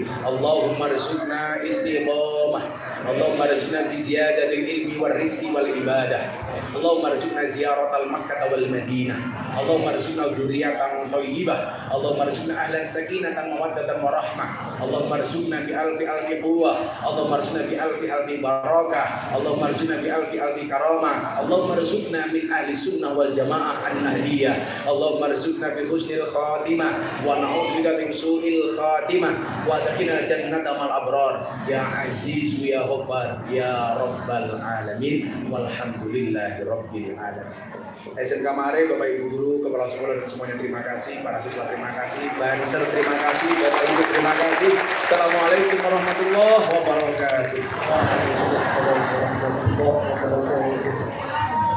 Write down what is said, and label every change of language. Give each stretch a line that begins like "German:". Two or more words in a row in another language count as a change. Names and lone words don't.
Arabic: اللهم ارزقنا استقامة اللهم ارزقنا بزيادة العلم والرزق والعبادة اللهم ارزقنا زيارة مكة والمدينة اللهم ارزقنا ذرية طيبة اللهم ارزقنا أهلا سكينة مودة ورحمة اللهم ارزقنا بألف قوة اللهم ارزقنا بألف بركة اللهم ارزقنا بألف كرامة اللهم ارزقنا من أهل السنة والجماعة النهضية اللهم ارزقنا بحسن الخاتمة ونعوذ بك من سوء الخاتمة وأدخلنا جنة مع الأبرار يا عزيز يا غفار يا رب العالمين والحمد لله رب العالمين.
Indonesian: SMK Ma'arif, Bapak Ibu Guru, Kepala Sekolah dan semuanya terima kasih, para siswa terima kasih, Banser terima kasih, Bapak Ibu terima kasih.
Arabic: السلام عليكم ورحمة الله وبركاته.